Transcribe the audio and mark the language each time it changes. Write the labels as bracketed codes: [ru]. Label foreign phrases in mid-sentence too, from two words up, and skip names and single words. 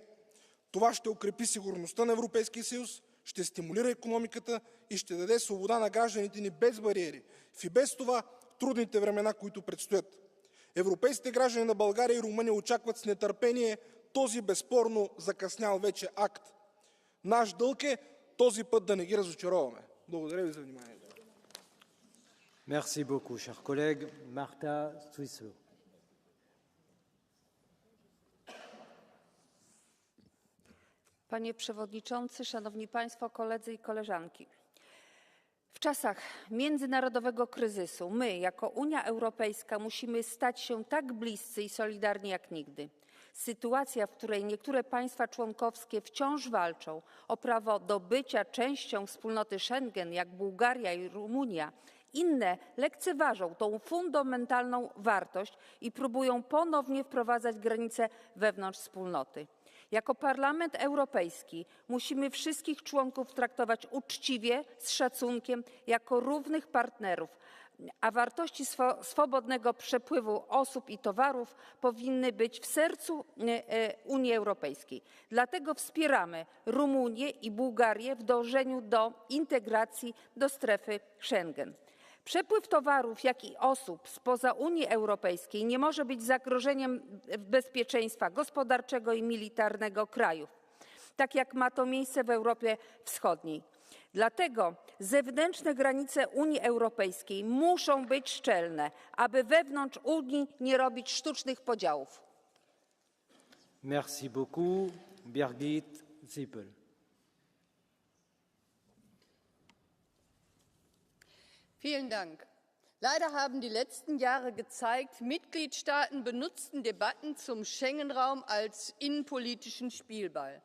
[bg] Това ще укрепи сигурността на Европейския съюз, ще стимулира икономиката и ще даде свобода на гражданите ни без бариери в и без това трудните времена, които предстоят. Европейските граждани на България и Румъния очакват с нетърпение този безспорно закъснял вече акт. Наш дълг е този път да не ги разочароваме. Благодаря ви за вниманието. [fr] Merci beaucoup, cher collègue. Marta Suisso. [pl] Panie Przewodniczący, Szanowni Państwo, koledzy i koleżanki. W czasach międzynarodowego kryzysu my, jako Unia Europejska, musimy stać się tak bliscy i solidarni jak nigdy. Sytuacja, w której niektóre państwa członkowskie wciąż walczą o prawo do bycia częścią wspólnoty Schengen, jak Bułgaria i Rumunia, inne lekceważą tą fundamentalną wartość i próbują ponownie wprowadzać granice wewnątrz wspólnoty. Jako Parlament Europejski musimy wszystkich członków traktować uczciwie, z szacunkiem, jako równych partnerów, a wartości swobodnego przepływu osób i towarów powinny być w sercu Unii Europejskiej. Dlatego wspieramy Rumunię i Bułgarię w dążeniu do integracji do strefy Schengen. Przepływ towarów, jak i osób spoza Unii Europejskiej nie może być zagrożeniem bezpieczeństwa gospodarczego i militarnego krajów, tak jak ma to miejsce w Europie Wschodniej. Dlatego zewnętrzne granice Unii Europejskiej muszą być szczelne, aby wewnątrz Unii nie robić sztucznych podziałów. [fr] Merci beaucoup. Birgit Sippel. [de] Vielen Dank. Leider haben die letzten Jahre gezeigt, Mitgliedstaaten benutzten Debatten zum Schengen-Raum als innenpolitischen Spielball.